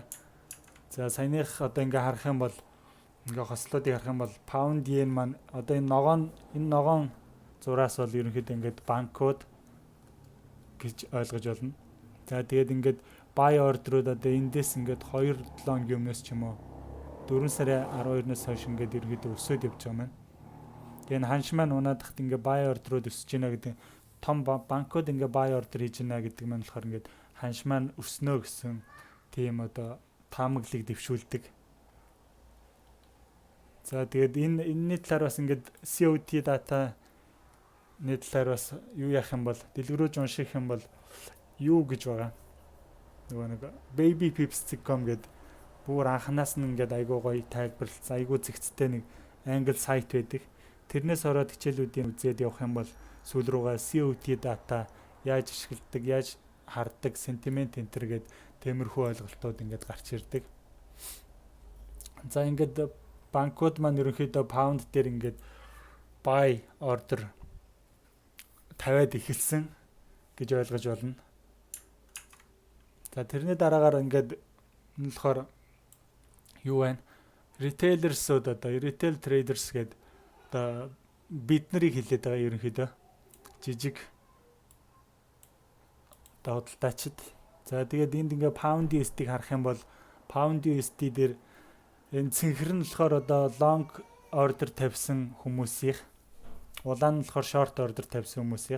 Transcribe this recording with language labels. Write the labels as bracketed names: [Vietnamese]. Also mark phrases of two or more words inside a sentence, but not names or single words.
[Mongolian] За саяных одоо ингээд харах юм бол ингээд хослуудыг харах юм бол [English] pound yen [Mongolian] маань одоо энэ ногоон зураас бол ерөнхийдөө ингээд банкуд гэж ойлгож болно. За тэгээд ингээд [English] buy order-ууд [Mongolian] одоо эндээс ингээд 2-7 хоногийн өмнөөс ч юм уу 4 сарын 12-наас хойш ингээд ерөнхийдөө өсөд явж байгаа маань. Тэгээд ханш маань унаадахт ингээд [English] buy order-ууд [Mongolian] өсөж байна гэдэг том банкуд ингээд [English] buy order [Mongolian] хийж байна гэдэг маань болохоор ингээд ханш маань өснө гэсэн тийм одоо таамаглыг дэвшүүлдэг. За тэгээд энэний талаар бас ингээд [English] COT data [Mongolian] нэг талаар бас юу яах юм бол дэлгэрүүлж унших юм бол юу гэж байгаа. Нөгөө нэг babypips.com гэдэг бүр анханаас нь ингээд айгуу гоё тайлбарлалцсан, айгуу зэгцтэй нэг англи сайт байдаг. Тэрнээс ороод хичээлүүдийн үзээд явах юм бол сүүл рүүгээ [English] COT data [Mongolian] яаж ашигладаг, яаж харддаг, [English] sentiment enter [Mongolian] гэдэг тиймэрхүү ойлголтууд ингээд гарч ирдэг. За ингээд банкуд маань ерөнхийдөө паунд дээр ингээд buy order тавиад эхэлсэн гэж ойлгож байна. За тэрний дараагаар ингээд энэ болохоор юу вэ? Retailers-ууд одоо [English] retail traders [Mongolian] гэдэг одоо бид нарыг хэлээд байгаа ерөнхийдөө жижиг одоо худалдаачид. За тэгээд энд ингээ [English] pound USD-г [Mongolian] харах юм бол [English] pound USD [Mongolian] дээр энэ цэнхэр нь болохоор одоо [English] long order [Mongolian] тавьсан хүмүүсийн, улаан нь болохоор [English] short order [Mongolian] тавьсан хүмүүсийн.